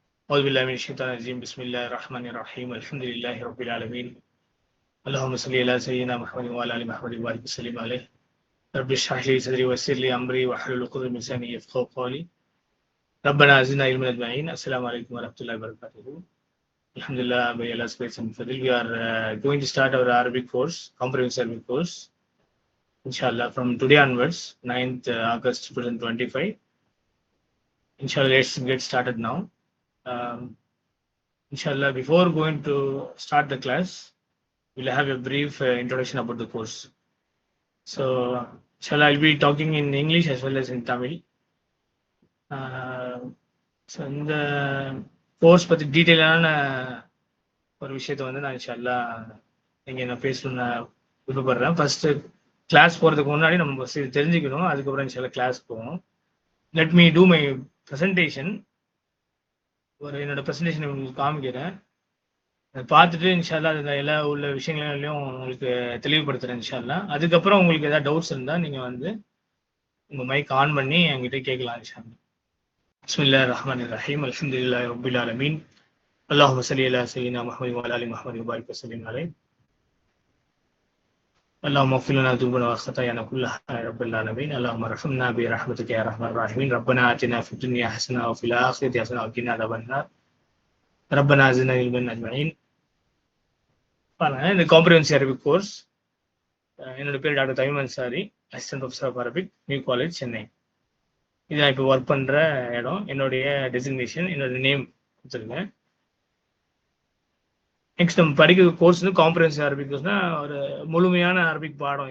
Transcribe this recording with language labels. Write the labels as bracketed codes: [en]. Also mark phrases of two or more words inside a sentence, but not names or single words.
[ar] أعوذ بالله من الشيطان الرجيم بسم الله الرحمن الرحيم الحمد لله رب العالمين اللهم صل على سيدنا محمد وعلى آل محمد وبارك وسلم عليه رب اشرح لي صدري ويسر لي أمري واحلل عقدة من لساني يفقهوا قولي ربنا زدنا علما أجمعين. السلام عليكم ورحمة الله وبركاته. [en] Alhamdulillah, by Allah's grace and fadl, we are going to start our Arabic course, comprehensive Arabic course, inshallah, from today onwards, 9th August 2025. Inshallah, let's get started now. Inshallah, before going to start the class, we'll have a brief introduction about the course. So, inshallah, I'll be talking in English as well as in Tamil. [ta] ஸோ இந்த கோர்ஸ் பற்றி டீட்டெயிலான ஒரு விஷயத்தை வந்து நான் இன்ஷால்லா நீங்கள் நான் பேசணும்னு நான் விருப்பப்படுறேன். [en] first class [ta] போகிறதுக்கு முன்னாடி நம்ம தெரிஞ்சுக்கணும், அதுக்கப்புறம் இன்ஷால்லா கிளாஸ் போவோம். [en] let me do my presentation. [ta] என்னோட ப்ரெசன்டேஷன் உங்களுக்கு காமிக்கிறேன், அதை பார்த்துட்டு இன்ஷால்லா அதில் எல்லா உள்ள விஷயங்களையும் உங்களுக்கு தெளிவுபடுத்துகிறேன் இன்ஷால்லா. அதுக்கப்புறம் உங்களுக்கு ஏதாவது டவுட்ஸ் இருந்தால் நீங்கள் வந்து உங்கள் [en] mic on [ta] பண்ணி என்கிட்ட கேட்கலாம் இன்ஷால்லா. [ar] بسم الله الرحمن الرحيم الحمد لله رب العالمين اللهم صل على سيدنا محمد وعلى آل محمد وبارك وسلم عليه اللهم اغفر لنا ذنوبنا وخطايانا كلها يا رب العالمين اللهم ارحمنا برحمتك يا ارحم الراحمين ربنا آتنا في الدنيا حسنة وفي الآخرة حسنة وقنا عذاب النار ربنا زدنا علما أجمعين. [en] இந்த comprehensive Arabic course, [ta] என்னோட பேர் [en] டாக்டர் தமீம் அன்சாரி, assistant professor of Arabic, நியூ காலேஜ், சென்னை. [ta] இது நான் இப்போ ஒர்க் பண்ணுற இடம். என்னுடைய டெசிக்னேஷன், என்னோட நேம் கொடுத்துருக்கேன். நெக்ஸ்ட் நம்ம படிக்கிற கோர்ஸ் வந்து [en] comprehensive Arabic [ta] கோர்ஸ்னா ஒரு முழுமையான அரபிக் பாடம்.